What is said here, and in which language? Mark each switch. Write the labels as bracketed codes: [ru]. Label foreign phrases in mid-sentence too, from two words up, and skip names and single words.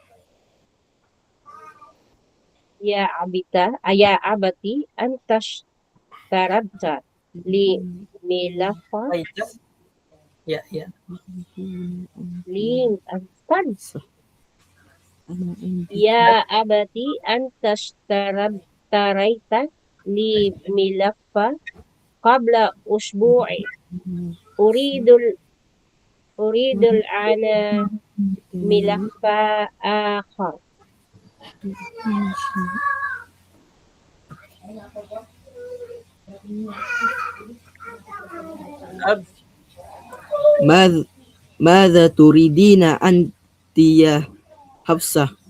[ar] يا أبتي أنت اشتريت لي ملفا يا أبتي أنت اشتريت لي ملفا قبل أسبوع أريد الآن ملفا آخر. أب ماذا تريدين أنت يا حفصة؟